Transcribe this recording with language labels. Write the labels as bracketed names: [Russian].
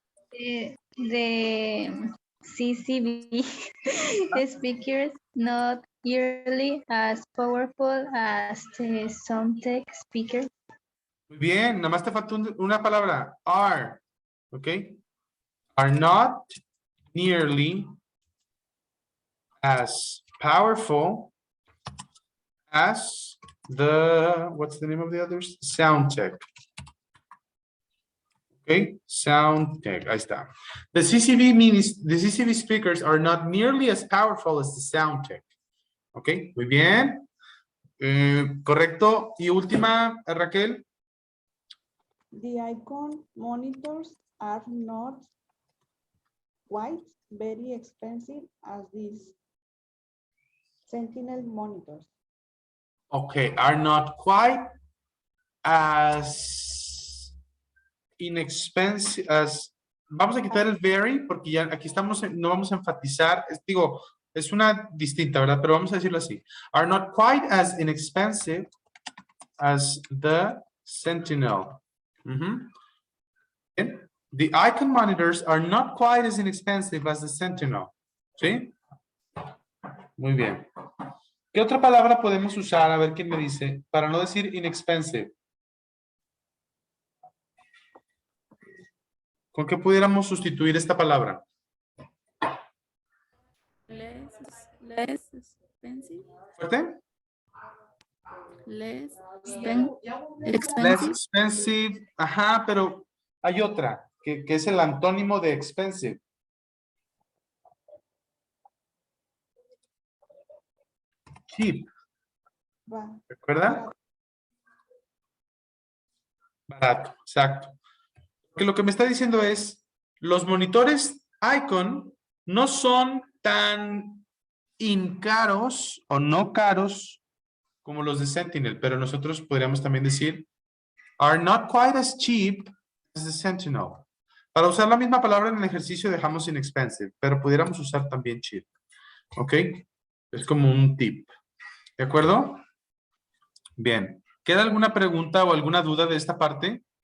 [English] the CCB speakers not nearly as powerful as the Soundtech speakers. [Spanish] Muy bien, nada más te faltó una palabra. [English] Are. ¿Ok? Are not nearly as powerful as the, what's the name of the others? Soundtech. [Spanish] Okay, Soundtech, ahí está. [English] The CCV means, the CCV speakers are not nearly as powerful as the Soundtech. [Spanish] Ok, muy bien. Correcto. Y última, Raquel. [English] The icon monitors are not quite very expensive as these Sentinel monitors. Okay, are not quite as inexpensive as. [Spanish] Vamos a quitar el very porque ya aquí estamos, no vamos a enfatizar. Digo, es una distinta, ¿verdad? Pero vamos a decirlo así. [English] Are not quite as inexpensive as the Sentinel. [Spanish] Bien. [English] The icon monitors are not quite as inexpensive as the Sentinel. [Spanish] ¿Sí? Muy bien. ¿Qué otra palabra podemos usar? A ver quién me dice. Para no decir inexpensive. ¿Con qué pudiéramos sustituir esta palabra? [English] Less expensive. [Spanish] ¿Fuerte? [English] Less Less expensive. expensive. [Spanish] Ajá, pero hay otra que es el antónimo de expensive. [English] Cheap. [Spanish] ¿Recuerda? Barato, exacto. Que lo que me está diciendo es, los monitores Icon no son tan incaros o no caros como los de Sentinel, pero nosotros podríamos también decir [English] are not quite as cheap as the Sentinel. [Spanish] Para usar la misma palabra en el ejercicio dejamos inexpensive, pero pudiéramos usar también cheap. ¿Ok? Es como un tip. ¿De acuerdo? Bien. ¿Queda alguna pregunta o alguna duda de esta parte?